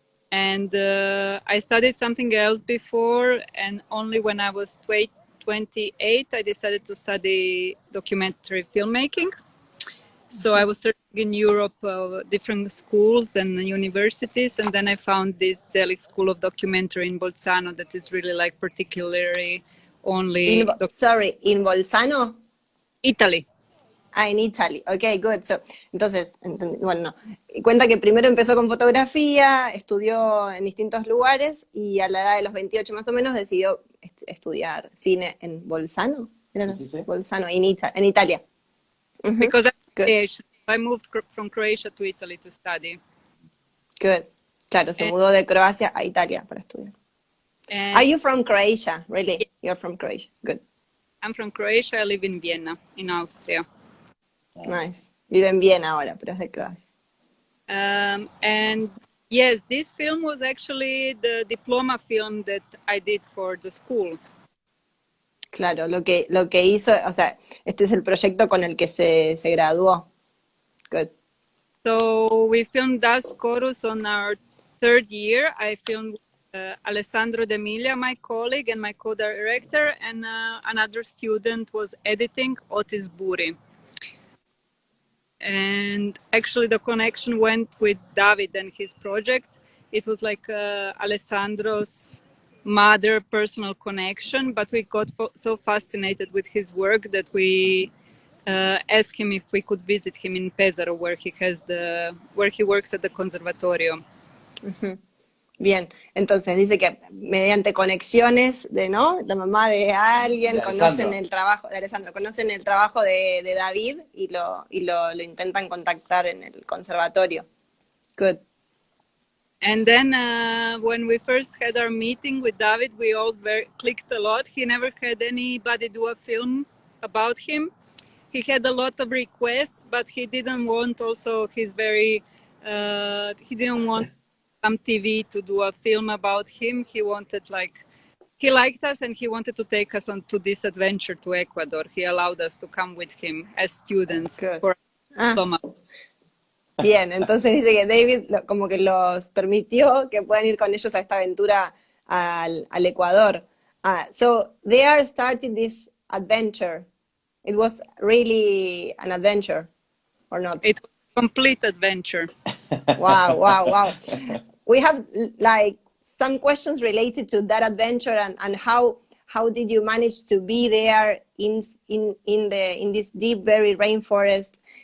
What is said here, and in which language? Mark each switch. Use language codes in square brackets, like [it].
[en] And I studied something else before, and only when I was 28, I decided to study documentary filmmaking. So I was searching in Europe, different schools and universities, and then I found this Zelig School of Documentary in Bolzano that is really like particularly only... In Bolzano? Italy. Ah, [es] en [en] Italy. Ok, good. So, [es] entonces, bueno, cuenta que primero empezó con fotografía, estudió en distintos lugares y a la edad de los 28 más o menos decidió estudiar cine en Bolzano. Sí. Bolzano, en Italia. [en] Because Good. I moved from Croatia to Italy to study. Good. [es] Claro, se mudó de Croacia a Italia para estudiar. [en] Are you from Croatia? Really? Yeah. You're from Croatia. Good. I'm from Croatia. I live in Vienna, in Austria. Nice. [es] Vive en Viena ahora, pero es de Croacia. [en] And yes, this film was actually the diploma film that I did for the school. [es] Claro, lo que hizo, o sea, este es el proyecto con el que se graduó. [en] Good. So we filmed DUSK CHORUS on our third year. I filmed Alessandro D'Emilia, my colleague and my co-director, and another student was editing, Otis Buri. And actually the connection went with David and his project. It was like Alessandro's mother personal connection, but we got so fascinated with his work that we asked him if we could visit him in Pesaro, where he works at the conservatorio. Uh-huh. [es] Bien, entonces dice que mediante conexiones de, ¿no? La mamá de alguien, conocen el trabajo de Alessandro, conocen el trabajo de David y lo intentan contactar en el conservatorio. [en] Good. And then when we first had our meeting with David, we all clicked a lot. He never had anybody do a film about him. He had a lot of requests, but he didn't want also he didn't want some TV to do a film about him. He wanted he liked us and he wanted to take us on to this adventure to Ecuador. He allowed us to come with him as students for summer. [es] Bien, entonces dice que David como que los permitió que puedan ir con ellos a esta aventura al Ecuador. [en] So they are starting this adventure. It was really an adventure, or not? It was a complete adventure. Wow, wow, wow. We have like some questions related to that adventure and how did you manage to be there in this deep, very rainforest?